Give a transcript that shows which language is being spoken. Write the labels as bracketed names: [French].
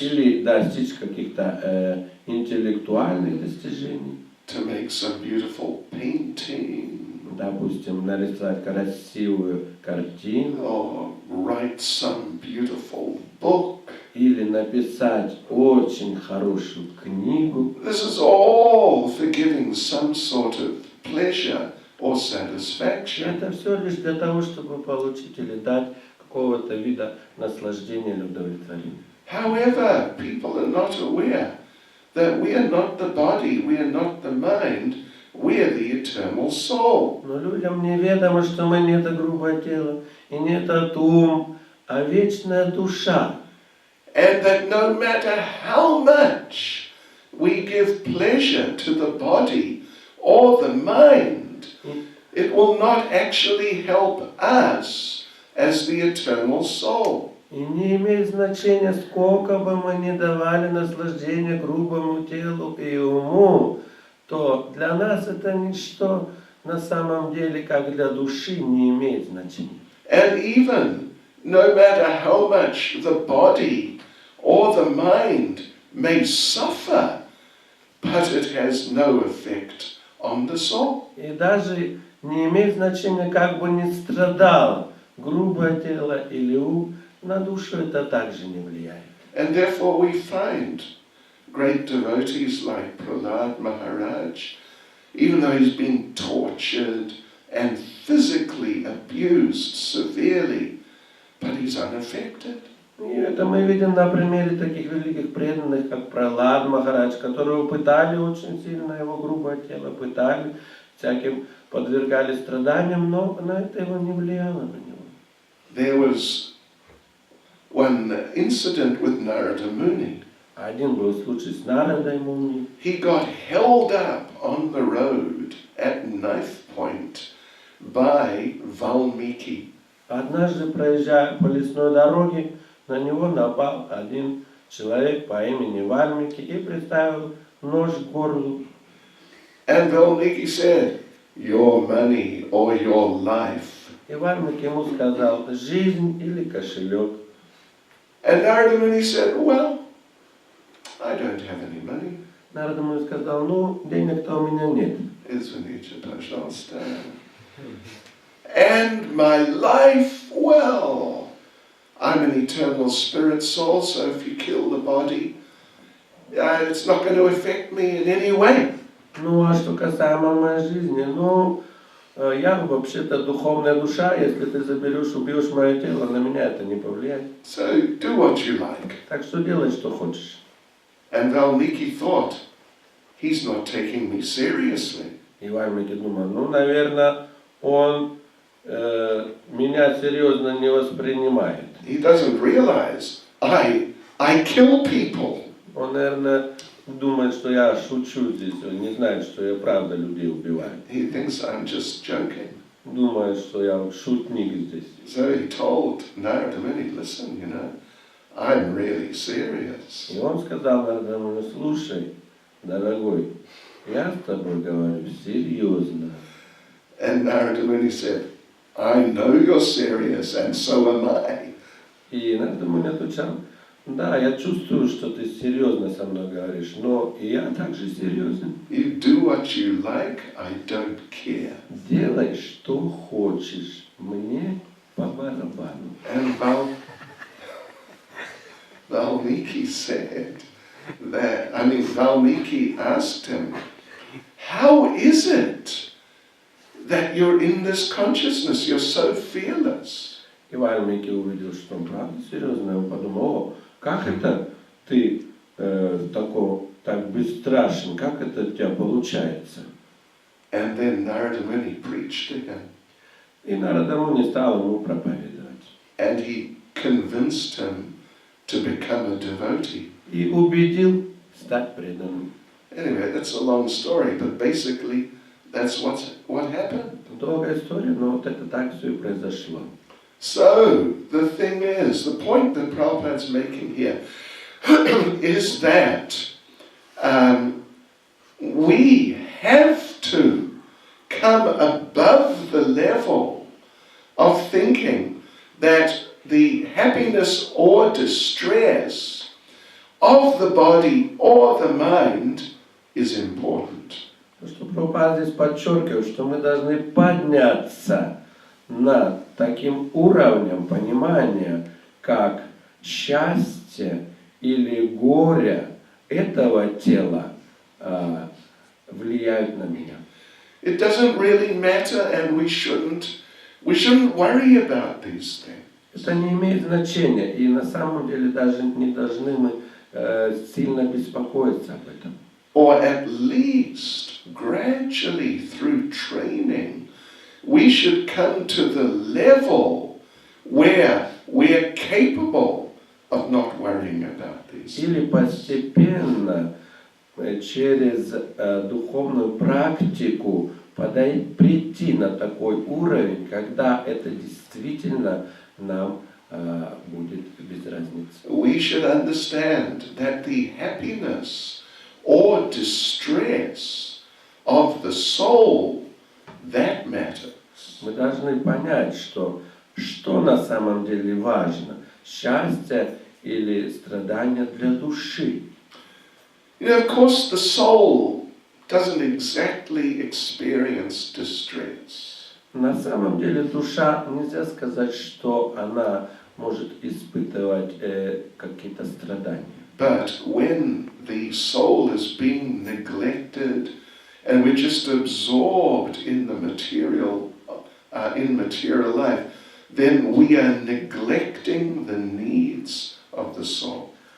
[Russian] или достичь каких-то интеллектуальных достижений. [English] to make some beautiful painting, [Russian] Допустим, нарисовать красивую картину, [English] or write some beautiful book. [Russian] или написать очень хорошую книгу. [English] This is all for giving some sort of pleasure or satisfaction. [Russian] Это все лишь для того, чтобы получить или дать какого-то вида наслаждения или удовлетворения. [English] However, people are not aware that we are not the body, we are not the mind, we are the eternal soul. [Russian] Но людям неведомо, что мы не это грубое тело, и не этот ум, а вечная душа. [English] And that no matter how much we give pleasure to the body or the mind, it will not actually help us as the eternal soul. [Russian] И не имеет значения, сколько бы мы ни давали наслаждения грубому телу и уму, то для нас это ничто на самом деле, как для души, не имеет значения. [English] And even no matter how much the body or the mind may suffer, but it has no effect on the soul. [Russian] И даже не имеет значения, как бы ни страдало грубое тело или ум, на душу это также не влияет. [English] And therefore we find great devotees like Prahlad Maharaj, even though he's been tortured and physically abused severely, but he's unaffected. [Russian] И это мы видим на примере таких великих преданных, как Пралад Махарадж, которого пытали очень сильно, его грубое тело пытали, всяким подвергали страданиям, но на это его не влияло на него. [English] There was one incident with Narada Muni. [Russian] Один был случай с Нарадой Муни. [English] He got held up on the road at knife point by Valmiki. [Russian] Однажды, проезжая по лесной дороге, на него напал один человек по имени Вальмики и приставил нож к горлу. [English] And Valmiki said, "Your money or your life." [Russian] И Вальмики ему сказал: жизнь или кошелек. [English] And Narada Muni said, "Well, I don't have any money." [Russian] Нарада Муни сказал: ну, денег-то у меня нет. Извините, пожалуйста. [English] And my life, well, I'm an eternal spirit soul, so if you kill the body, it's not going to affect me in any way. [Russian] Ну, а что касаемо моей жизни, ну, я вообще-то духовная душа, если ты заберешь, убьешь мое тело, на меня это не повлияет. [English] So do what you like. [Russian] Так что делай, что хочешь. [English] And Valmiki thought, he's not taking me seriously. [Russian] И Вальмики думал, ну, наверное, он меня серьезно не воспринимает. [English] He doesn't realize I kill people. [Russian] Он, наверное, думает, что я шучу здесь, он не знает, что я правда людей убиваю. [English] He thinks I'm just joking. [Russian] Думает, что я шутник здесь. [English] So he told Narada Muni, listen, I'm really serious. [Russian] И он сказал Нараде Муни: слушай, дорогой, я с тобой говорю серьезно. [English] And Narada Muni said, I know you're serious, and so am I. [Russian] И Нарада Муни отвечал: да, я чувствую, что ты серьезно со мной говоришь, но и я также серьезен. [English] You do what you like, I don't care. [Russian] Делай, что хочешь, мне по барабану. [English] And Valmiki said that, Valmiki asked him, how is it that you're in this consciousness, you're so fearless? [Russian] И Вальмики увидел, что он правда серьезно, он подумал: о, как это ты так бесстрашен, как это у тебя получается? [English] And then Narada Muni preached to him. [Russian] И Нарада Муни стал ему проповедовать. [English] And he convinced him to become a devotee. [Russian] И убедил стать преданным. [English] Anyway, that's a long story, but basically that's what happened. [Russian] Долгая история, но вот это так все и произошло. [English] So, the thing is, the point that Prabhupada's making here is that we have to come above the level of thinking that the happiness or distress of the body or the mind is important. [Russian] Что Прабхупада здесь подчеркивает, что мы должны подняться над таким уровнем понимания, как счастье или горе этого тела влияют на меня. [English] It doesn't really matter, and we shouldn't worry about these things. [Russian] Это не имеет значения, и на самом деле даже не должны мы сильно беспокоиться об этом. [English] Or at least, gradually through training, we should come to the level where we're capable of not worrying about these things. [Russian] Или постепенно, через духовную практику, прийти на такой уровень, когда это действительно нам будет без разницы. [English] We should understand that the happiness or distress of the soul, that matters. [Russian] Мы должны понять, что на самом деле важно, счастье или страдание для души. [English] You know, of course, the soul doesn't exactly experience distress. [Russian] На самом деле душа, нельзя сказать, что она может испытывать какие-то страдания. [English] But when the soul is being neglected and we're just absorbed in the material life, then we are neglecting the needs of the soul.